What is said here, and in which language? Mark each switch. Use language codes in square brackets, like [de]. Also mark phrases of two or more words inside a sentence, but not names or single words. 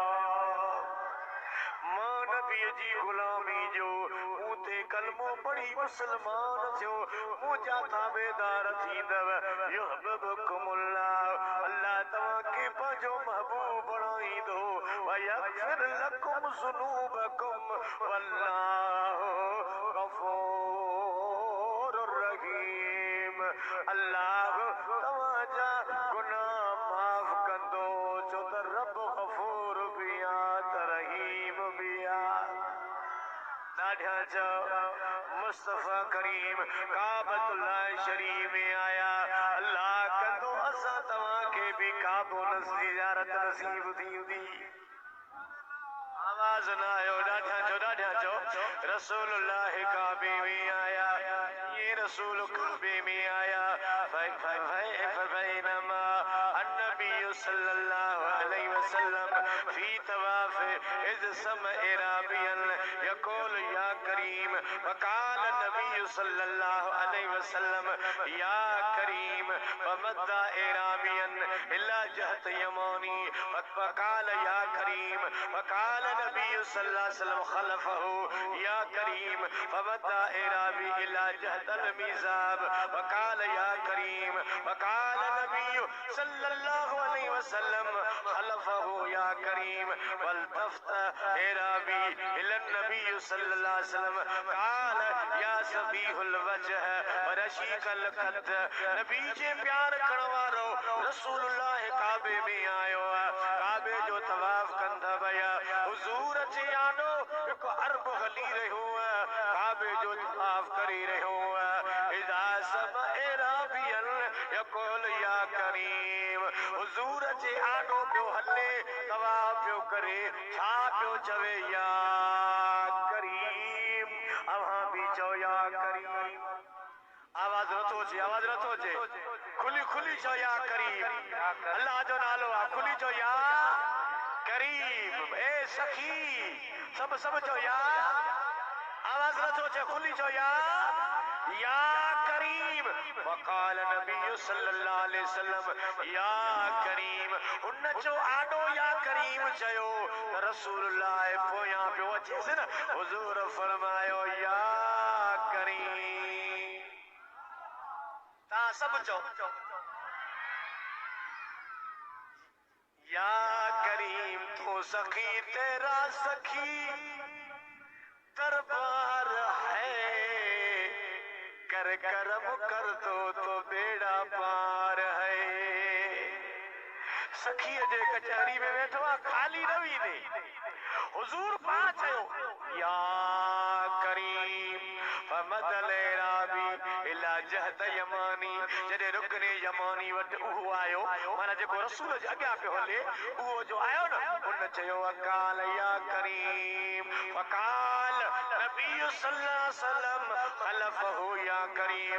[sd] मां नबीअ जी ग़ुलामी जो मूं ते कलमो पढ़ी मुस्लमान थियो मुंहिंजा ताबेदार थींदव युहिब्बुकुमुल्लाह अल्लाह तव्हांखे पंहिंजो महबूब बणाईंदो [ar] ويغفر لكم ذنوبكم والله غفور رحيم. [sd] अल्लाह तव्हांजा गुनाह माफ़ कंदो छो त रब गफ़ूर भी आ त रहीम भी आ। ॾाढा मुस्तफ़ा करीम काबतुल्लाह शरीफ में आया। अल्लाह कंदो असां तव्हांखे बि काबो ज़ियारत नसीब थींदी। आवाज़ न आयो। ॾाढा जो रसूलुल्लाह काबे में आया। [ur] ये रसूल काबे में आया। [ar] فبينما النبي صلى الله عليه وسلم في الطواف إذ سمع أعرابيا يقول يا كريم وقال النبي صلى الله عليه وسلم يا كريم ومد الأعرابي إلى جهة اليماني وقال يا كريم وقال النبي صلى الله عليه وسلم خلفه يا كريم ومد الأعرابي إلى جهة الميزاب وقال يا كريم وقال النبي صلى الله عليه وسلم خلفه يا كريم والتفت الأعرابي إلى النبي صلى الله عليه وسلم قال يا صبيح الوجه ورشيق القد. [sd] नबी जे प्यार करण वारो रसूलुल्लाह काबे में आयो। काबे जो तवाफ कंदा विया। हुज़ूर जे आॾो हिकु अरब हली रहियो। काबे जो तवाफ करे रहियो। [ar] إذ سمع أعرابيا يقول يا كريم. [sd] हुज़ूर जे आॾो पियो हले तवाफ पियो करे छा पियो चवे [ar] يا كريم. [sd] अव्हां भी चओ [ar] يا كريم. [sd] आवाज़ नथो अचे। खुली चओ [ar] يا كريم. [sd] अल्लाह जो नालो आहे। खुली चओ [ar] يا كريم. [sd] ए सखी सब चओ या। आवाज़ नथो अचे। खुली चओ [ar] يا كريم. وقال النبي صلى الله عليه وسلم يا كريم. [sd] हुन जो आॾो [ar] يا كريم [sd] चयो त रसूलुल्लाह पोयां पियो अचेसि न। हुज़ूर फरमायो [ar] يا كريم. [sd] तव्हां सभु चओ [ar] يا كريم. [ur] तो सखी तेरा सखी दरबार है। कर करम कर दो तो बेड़ा पार है। [sd] सखी जे कचहरी में वेठो आहे खाली न वींदे। हुज़ूर पाण चयो [ar] يا كريم فمد الأعرابي إلى جهة اليماني. [sd] जॾहिं रुकने यमानी वटि उहो आयो माना जेको रसूल जे अॻियां पियो हले उहो जो आयो न उन चयो [ar] قال يا كريم وقال النبي صلى الله عليه وسلم خلفه يا كريم.